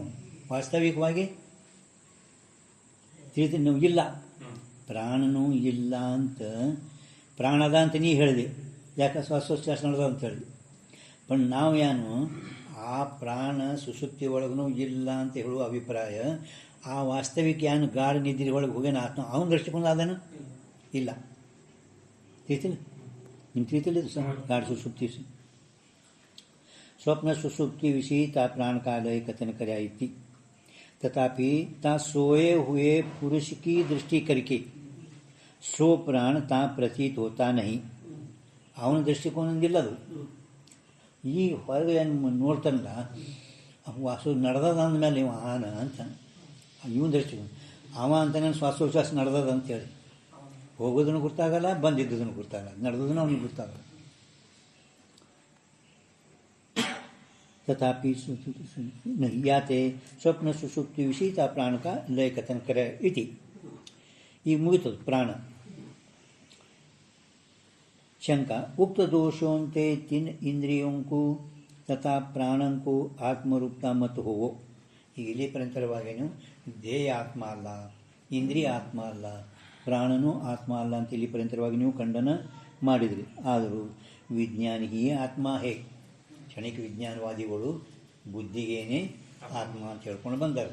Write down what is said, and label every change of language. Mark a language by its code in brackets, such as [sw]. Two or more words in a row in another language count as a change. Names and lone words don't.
[kn] ವಾಸ್ತವಿಕವಾಗಿ ತಿಳಿದು ನಾವು ಇಲ್ಲ, ಪ್ರಾಣನೂ ಇಲ್ಲ ಅಂತ ಪ್ರಾಣದ ಅಂತ ನೀ ಹೇಳಿದೆ, ಯಾಕೆ ಶ್ವಾಸೋಚ್ಛ್ವಾಸ ನಡೆದ ಅಂತ ಹೇಳಿದೆ. ಬಟ್ ನಾವು ಏನು ಆ ಪ್ರಾಣ ಸುಸುಪ್ತಿ ಒಳಗೂ ಇಲ್ಲ ಅಂತ ಹೇಳುವ ಅಭಿಪ್ರಾಯ, ಆ ವಾಸ್ತವಿಕ ಏನು ಗಾಢ ನಿದ್ರೆ ಒಳಗೆ ಹೋಗ್ಯಾನ ಆತ್ಮ ಅವನ ದೃಷ್ಟಿಕೋನ ಅದನ್ನು ಇಲ್ಲ. ತಿಳಿತಿಲ್ಲ ನಿಮ್ಮ ತಿಳಿತಿಲ್ಲ ಇದು ಸಹ ಗಾಢ ಸುಸುಪ್ತಿ [hi] स्वप्न सुसुप्ति विषय ता प्राण का लय कथन कराई थी, तथापि ता सोए हुए पुरुष की दृष्टि करके सो प्राण ता प्रतीत होता नहीं. [kn] ಅವನ ದೃಷ್ಟಿಕೋನದಿಲ್ಲ ಅದು. ಈ ಹೊರಗೆ ಏನು ನೋಡ್ತಾನಲ್ಲ ವಾಸು ನಡೆದದ ಅಂದಮೇಲೆ ಇವ ಆನ ಅಂತ ಇವನ ದೃಷ್ಟಿಕೋನ. ಅವ ಅಂತಾನೆ ಶ್ವಾಸೋಚ್ಛ್ವಾಸ ನಡೆದದ ಅಂತೇಳಿ ಹೋಗೋದನ್ನು ಗೊತ್ತಾಗಲ್ಲ, ಬಂದಿದ್ದದನ್ನು ಗೊತ್ತಾಗಲ್ಲ, ನಡೆದದನ್ನು ಅವನಿಗೆ ಗೊತ್ತಾಗಲ್ಲ. [hi] तथापि नहीं याते स्वप्न सुसुप्ति विषयता प्राण का लय कथन करे इति. [kn] ಈ ಮುಗಿತದ ಪ್ರಾಣ शंका. [hi] उक्त दोषोंते तीन इंद्रियों को तथा प्राणों को आत्मरूपता मत हो. [kn] ಈಗ ಇಲ್ಲಿ ಪರಂತರವಾಗೇನು ದೇಹ ಆತ್ಮ ಅಲ್ಲ, ಇಂದ್ರಿಯ ಆತ್ಮ ಅಲ್ಲ, ಪ್ರಾಣನೂ ಆತ್ಮ ಅಲ್ಲ ಅಂತ ಇಲ್ಲಿ ಪರಂತರವಾಗಿ ನೀವು ಖಂಡನ ಮಾಡಿದ್ರಿ. ಆದರೂ ವಿಜ್ಞಾನಿಯೇ ಆತ್ಮ ಹೇ. ಕ್ಷಣಿಕ ವಿಜ್ಞಾನವಾದಿಗಳು ಬುದ್ಧಿಗೇನೆ ಆತ್ಮ ಅಂತ ಹೇಳ್ಕೊಂಡು ಬಂದರು.